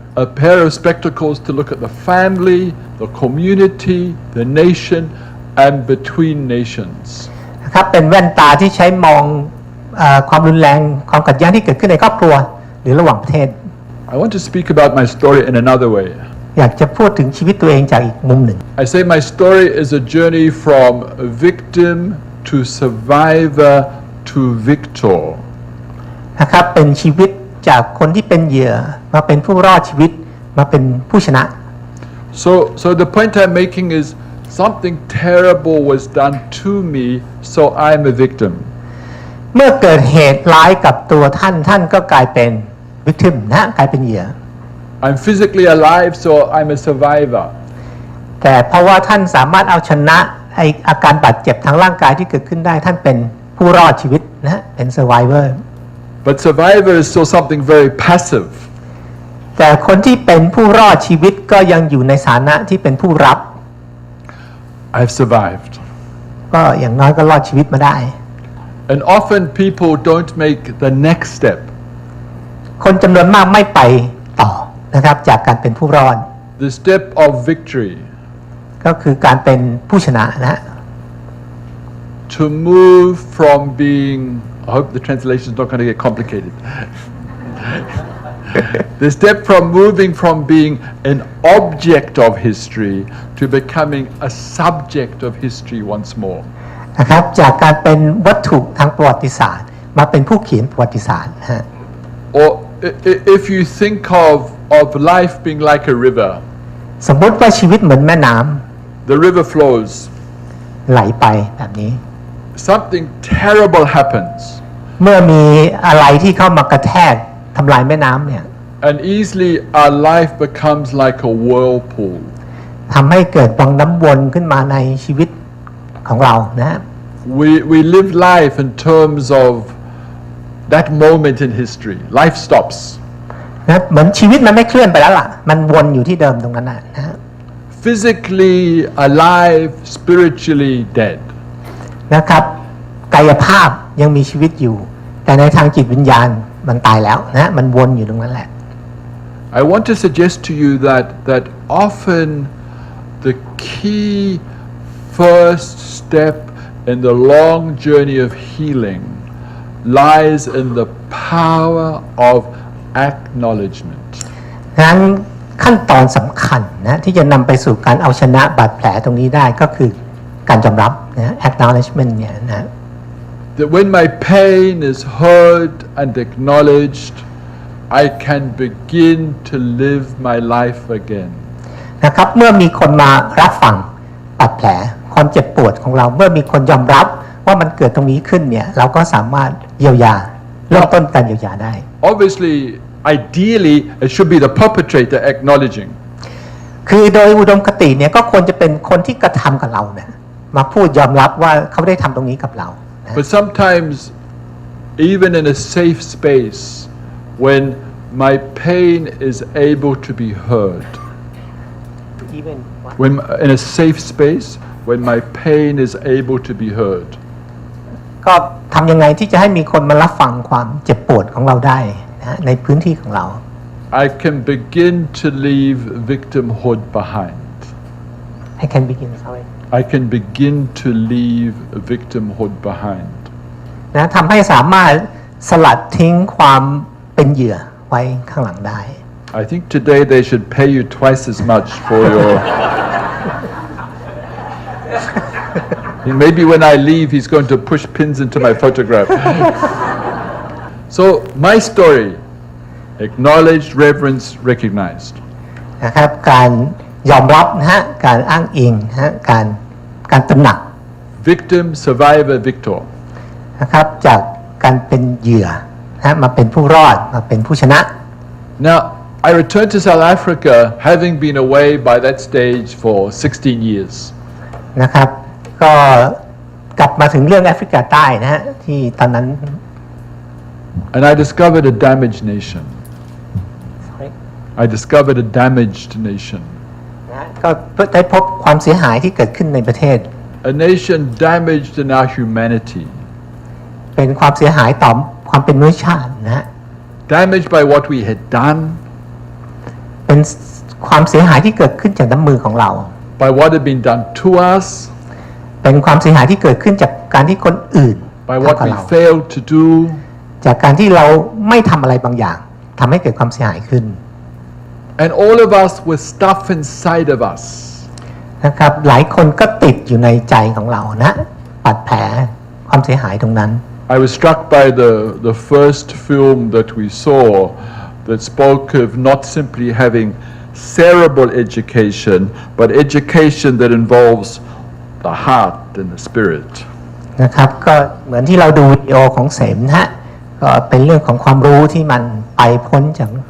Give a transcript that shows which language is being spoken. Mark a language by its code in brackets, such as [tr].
[en] A pair of spectacles to look at the family, the community, the nation, and between nations. [th] นะครับเป็นแว่นตาที่ใช้มองความรุนแรงความขัดแย้งที่เกิดขึ้นในครอบครัวหรือระหว่างประเทศ [en] I want to speak about my story in another way. [th] อยากจะพูดถึงชีวิตตัวเองจากอีกมุมหนึ่ง [en] I say my story is a journey from victim to survivor to victor. [th] นะครับเป็นชีวิตจากคนที่เป็นเหยื่อมาเป็นผู้รอดชีวิตมาเป็นผู้ชนะ [en] So the point I'm making is something terrible was done to me, so I'm a victim. [th] เมื่อเกิดเหตุร้ายกับตัวท่านก็กลายเป็น victim นะกลายเป็นเหยื่อ [en] I'm physically alive, so I'm a survivor. [th] แต่เพราะว่าท่านสามารถเอาชนะไออาการบาดเจ็บทางร่างกายที่เกิดขึ้นได้ท่านเป็นผู้รอดชีวิตนะเป็น survivor. [en] But survivor is still something very passive. [th] แต่คนที่เป็นผู้รอดชีวิตก็ยังอยู่ในฐานะที่เป็นผู้รับ [en] I've survived. [th] ก็อย่างน้อยก็รอดชีวิตมาได้ [en] And often people don't make the next step. [th] คนจำนวนมากไม่ไปต่อนะครับจากการเป็นผู้รอด [en] The step of victory [th] ก็คือการเป็นผู้ชนะนะ [en] to move from being I hope the translation is not going to get complicated the step from moving from being an object of history to becoming a subject of history once more [th] นะครับจากการเป็นวัตถุทางประวัติศาสตร์มาเป็นผู้เขียนประวัติศาสตร์นะฮะ [en] or if you think of life being like a river [th] สมมติว่าชีวิตเหมือนแม่น้ำ [en] the river flows [th] ไหลไปแบบนี้ [en] something terrible happens [th] เมื่อมีอะไรที่เข้ามากระแทกทำลายแม่น้ำเนี่ย [en] and easily our life becomes like a whirlpool [th] ทำให้เกิดวังน้ำวนขึ้นมาในชีวิตของเรานะ [en] we live life in terms of that moment in history life stops [th] นะเหมือนชีวิตมันไม่เคลื่อนไปแล้วล่ะมันวนอยู่ที่เดิมตรงนั้นนะ [en] physically alive spiritually dead [th] นะครับกายภาพยังมีชีวิตอยู่แต่ในทางจิตวิญญาณมันตายแล้วนะมันวนอยู่ตรงนั้นแหละ [en] I want to suggest to you that often the key first step in the long journey of healing lies in the power of acknowledgement [th] นั้นขั้นตอนสำคัญนะที่จะนำไปสู่การเอาชนะบาดแผลตรงนี้ได้ก็คือการยอมรับนะ acknowledgement เนี่ยนะ [en] that when my pain is heard and acknowledged I can begin to live my life again [th] นะครับ เมื่อมีคนมารับฟังบาดแผลความเจ็บปวดของเราเมื่อมีคนยอมรับว่ามันเกิดตรงนี้ขึ้นเนี่ยเราก็สามารถเยียวยาเริ่มต้นการเยียวยาได้ [en] Obviously ideally it should be the perpetrator acknowledging [th] คือโดยอุดมคติเนี่ยก็ควรจะเป็นคนที่กระทำกับเราเนี่ยมาพูดยอมรับว่าเขาได้ทำตรงนี้กับเรา [en] But sometimes even in a safe space when my pain is able to be heard when in a safe space when my pain is able to be heard [th] ก็ทำยังไงที่จะให้มีคนมารับฟังความเจ็บปวดของเราได้นะในพื้นที่ของเรา [en] I can begin to leave victimhood behind I can begin sorry I can begin to leave victimhood behind [th] นะทำให้สามารถสลัดทิ้งความเป็นเหยื่อไว้ข้างหลังได้ [en] I think today they should pay you twice as much for your maybe when I leave he's going to push pins into my photograph so my story acknowledged reverenced recognized [th] นะครับการยอมรับนะฮะการอ้างอิงนะฮะการตระหนัก [en] victim survivor victor [th] นะครับจากการเป็นเหยื่อนะมาเป็นผู้รอดมาเป็นผู้ชนะ [en] Now I returned to South Africa having been away by that stage for 16 years [th] นะครับก็กลับมาถึงเรื่องแอฟริกาใต้นะฮะที่ตอนนั้น [en] and I discovered a damaged nation I discovered a damaged nation [th] นะก็ได้พบความเสียหายที่เกิดขึ้นในประเทศ [en] a nation damaged in our humanity [th] เป็นความเสียหายต่อความเป็นมนุษยชาตินะฮะ [en] damaged by what we had done [th] เป็นความเสียหายที่เกิดขึ้นจากน้ำมือของเรา [en] by what had been done to us [th] เป็นความเสียหายที่เกิดขึ้นจากการที่คนอื่น [en] by what we failed to do [th] จากการที่เราไม่ทำอะไรบางอย่างทำให้เกิดความเสียหายขึ้น [en] and all of us with stuff inside of us [th] นะครับหลายคนก็ติดอยู่ในใจของเรานะบาดแผลความเสียหายตรงนั้น [en] I was struck by the first film that we saw that spoke of not simply having cerebral education but education that involves the heart and the spirit [th] นะครับก็เหมือนที่เราดูวิดีโอของเสมนะฮะก็เป็นเรื่องของความรู้ที่มันไปพ้นจาก